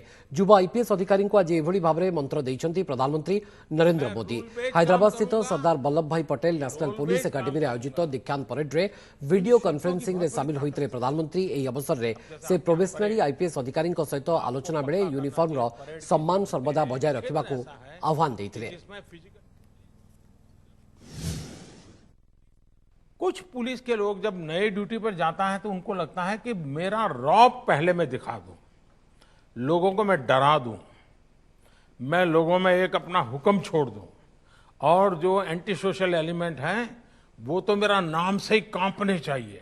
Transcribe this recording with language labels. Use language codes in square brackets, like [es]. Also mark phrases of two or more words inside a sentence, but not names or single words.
[or] ଯୁବ ଆଇପିଏସ୍ ଅଧିକାରୀଙ୍କୁ ଆଜି ଏଭଳି ଭାବରେ ମନ୍ତ୍ର ଦେଇଛନ୍ତି ପ୍ରଧାନମନ୍ତ୍ରୀ ନରେନ୍ଦ୍ର ମୋଦି। ହାଇଦ୍ରାବାଦସ୍ଥିତ ସର୍ଦ୍ଦାର ବଲ୍ଲଭ ଭାଇ ପଟେଲ ନ୍ୟାସନାଲ ପୁଲିସ ଏକାଡେମୀରେ ଆୟୋଜିତ ଦୀକ୍ଷାନ୍ତ ପରେଡ୍ରେ [en] video conferencingରେ [or] ସାମିଲ ହୋଇଥିଲେ ପ୍ରଧାନମନ୍ତ୍ରୀ। ଏହି ଅବସରରେ ସେ [en] probationary IPS [or] ଅଧିକାରୀଙ୍କ ସହିତ ଆଲୋଚନା ବେଳେ ୟୁନିଫର୍ମର ସମ୍ମାନ ସର୍ବଦା ବଜାୟ ରଖିବାକୁ ଆହ୍ୱାନ ଦେଇଥିଲେ। [hi] कुछ पुलिस के लोग जब नए ड्यूटी पर जाता है तो उनको लगता है कि मेरा रौब पहले मैं दिखा दूं, लोगों को मैं डरा दूं, मैं लोगों में एक अपना हुक्म छोड़ दूं और जो [en] anti social element [hi] हैं वो तो मेरा नाम से ही कांपने चाहिए।